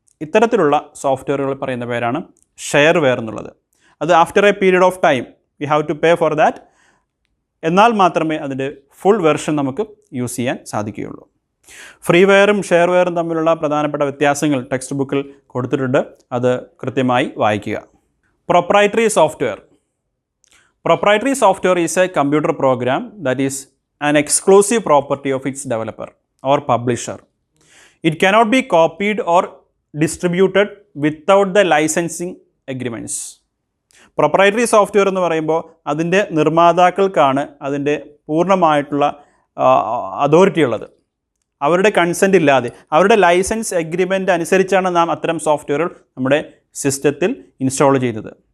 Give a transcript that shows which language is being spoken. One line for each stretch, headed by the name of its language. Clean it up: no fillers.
Malayalam: ഇത്തരത്തിലുള്ള സോഫ്റ്റ്വെയറുകൾ പറയുന്ന പേരാണ് ഷെയർവെയർ എന്നുള്ളത്.
English: അത് after a period of time we have to pay for that.
Malayalam: എന്നാൽ മാത്രമേ അതിൻ്റെ ഫുൾ വെർഷൻ നമുക്ക് യൂസ് ചെയ്യാൻ സാധിക്കുകയുള്ളൂ. ഫ്രീവെയറും ഷെയർവെയറും തമ്മിലുള്ള പ്രധാനപ്പെട്ട വ്യത്യാസങ്ങൾ ടെക്സ്റ്റ് ബുക്കിൽ കൊടുത്തിട്ടുണ്ട്. അത് കൃത്യമായി വായിക്കുക. Proprietary software.
English: Proprietary software is a computer program that is an exclusive property of its developer or publisher. It cannot be copied or distributed without the licensing agreements.
Malayalam: Proprietary software എന്ന് പറയുമ്പോൾ അതിൻ്റെ നിർമ്മാതാക്കൾക്കാണ് അതിൻ്റെ പൂർണ്ണമായിട്ടുള്ള അതോറിറ്റി ഉള്ളത്. അവരുടെ consent ഇല്ലാതെ, അവരുടെ licence agreement അനുസരിച്ചാണ് നാം അത്തരം സോഫ്റ്റ്വെയറുകൾ നമ്മുടെ സിസ്റ്റത്തിൽ ഇൻസ്റ്റാൾ ചെയ്തത്.